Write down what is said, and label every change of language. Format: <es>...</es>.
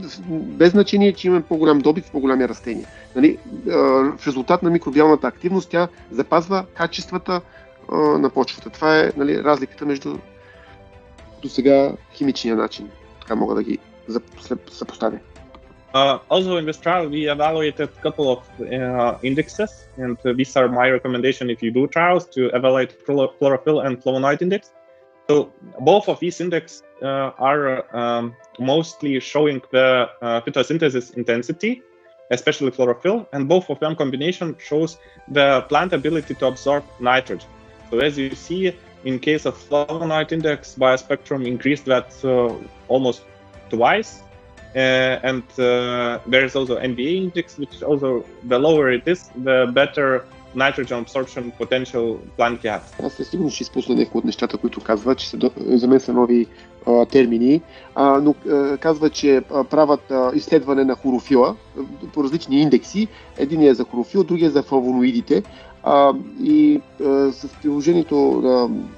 <bg>Без значение, че имаме по-голям добив, по-голями растения. Нали, в резултат на микробиалната активност тя запазва качествата на почвата. Това е, нали, разликата между до сега химичния начин. Така мога да ги съпоставя.</bg> <en>Also in this trial, we evaluated a couple of indexes, and these are my recommendation if you do trials to evaluate chlorophyll and flavonoid index. So both of these indexes are mostly showing the photosynthesis intensity, especially chlorophyll, and both of them combination shows the plant ability to absorb nitrogen. So as you see, in case of flavonoid index, Bispectrum increased that almost twice. And there is also NPK index, which also the lower it is, the better nitrogen absorption potential plant has.</en> <bg>Аз със сигурност ще изпусна някои от нещата, които казва, че за мен са нови термини, но казва, че правят изследване на хлорофила по различни индекси. Единият е за хлорофил, другият е за флавоноидите. И с приложението</bg>